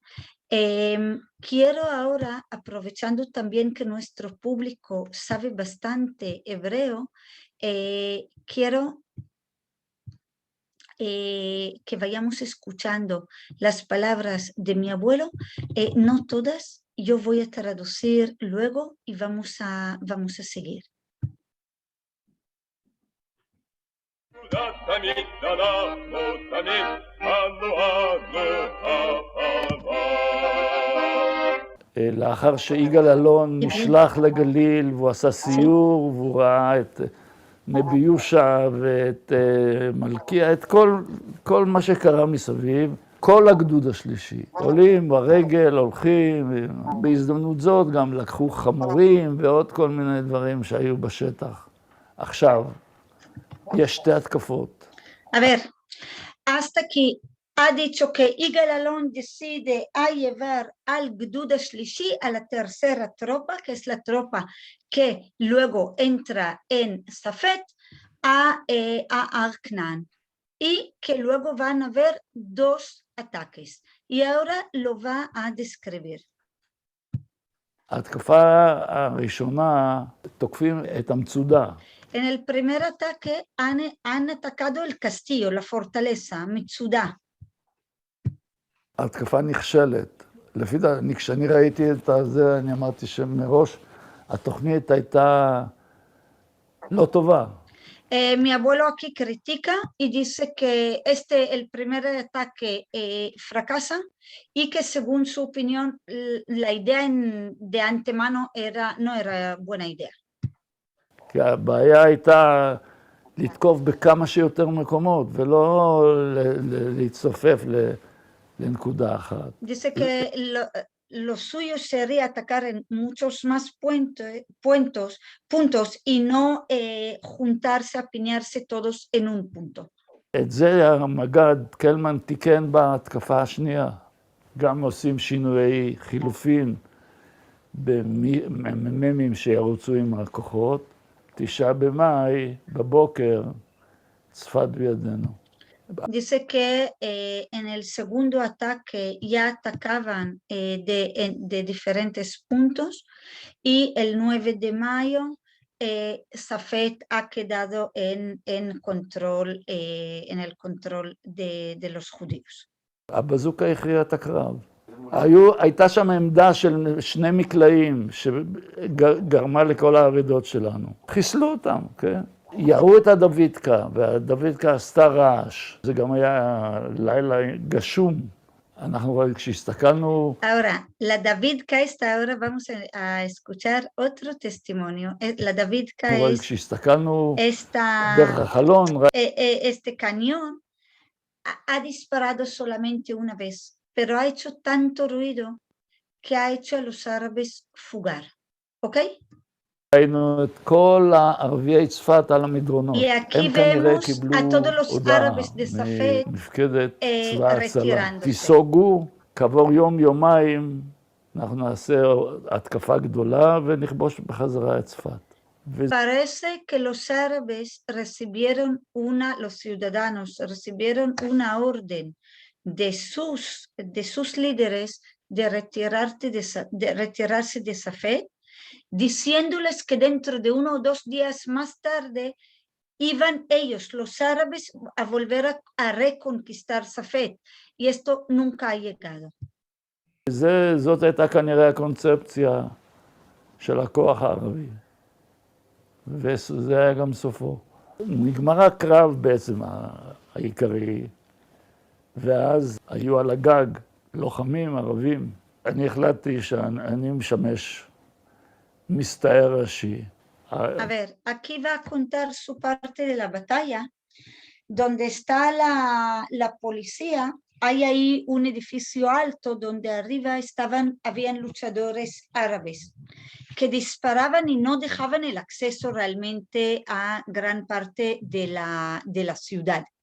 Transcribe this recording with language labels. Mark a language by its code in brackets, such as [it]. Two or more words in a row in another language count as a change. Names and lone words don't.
[es] Quiero ahora, aprovechando también que nuestro público sabe bastante hebreo, quiero que vayamos escuchando las palabras de mi abuelo, no todas, yo voy a traducir luego y vamos a seguir. [he] לאחר שיגאל אלון נשלח לגליל והוא עשה סיור והוא ראה את נבי יושע ואת מלכיה, את כל מה שקרה מסביב, כל הגדוד השלישי. עולים ברגל, הולכים, בהזדמנות זאת גם לקחו חמורים ועוד כל מיני דברים שהיו בשטח. עכשיו, יש שתי התקפות. [es] A ver, hasta aquí ha dicho que Yigal Allon decide a llevar al [he] גדודה שלישי, [es] a la tercera tropa, que es la tropa que luego entra en Safed, a Arknan, y que luego van a haber dos ataques. Y ahora lo va a describir. [he] ההתקפה הראשונה, תוקפים את המצודה. [es] En el primer ataque han atacado el castillo, la fortaleza, Mitsuda. [he] ההתקפה נכשלת. לפי דעתי, כשאני ראיתי את זה, אני אמרתי שמראש התוכנית הייתה לא טובה. [es] Mi abuelo aquí critica y dice que el primer ataque fracasa y que según su opinión la idea de antemano no era buena idea. [he] כי הבעיה הייתה לתקוף בכמה שיותר מקומות ולא להצטופף לנקודה אחת. [es] Dice que lo suyo sería atacar en muchos más puntos y no juntarse, apiñarse todos en un punto. [he] את זה המג"ד קלמן תיקן בהתקפה השנייה. גם עושים שינויי חילופין במ"מים שירוצו עם הכוחות. 9 במאי בבוקר צפת בידינו. [es] Dice que en el segundo ataque ya atacaban de diferentes puntos y el 9 de mayo Safed ha quedado en el control de los judíos. [he] הבזוקה הכריעה את הקרב. הייתה שם עמדה של 2 מקלעים שגרמה לכל הערידות שלנו. חיסלו אותם, כן? ירו את הדוידקה, והדוידקה עשתה רעש. זה גם היה לילה גשום. אנחנו כשהסתכלנו... [es] Ahora, la Davidka esta, ahora vamos a escuchar otro testimonio. La Davidka es... [he] כשהסתכלנו דרך החלון... [es] Este cañón ha disparado solamente una vez, pero ha hecho tanto ruido que ha hecho a los árabes fugar. ¿Ok? [he] ראינו את כל הערביי צפת על המדרונות. הם כנראה קיבלו הודעה ממפקדת צבא ההצלה. תיסוגו, כעבור יום-יומיים, אנחנו נעשה התקפה גדולה ונכבוש בחזרה את צפת. Parece que los árabes los ciudadanos recibieron una orden de sus líderes de retirarse de Safed, diciéndoles que dentro de 1 o 2 días más tarde iban ellos, los árabes, a volver a reconquistar Safed, y esto nunca ha llegado. זאת הייתה כנראה הקונספציה של הכוח הערבי, וזה היה גם סופו. נגמר הקרב בעצם העיקרי, ואז היו על הגג לוחמים ערבים. אני החלטתי שאני משמש מסתער ראשי. [es] A ver, aquí va a contar su parte de la batalla, donde está la policía. Hay ahí un edificio alto donde arriba habían luchadores árabes que disparaban y no dejaban el acceso realmente a gran parte de la ciudad.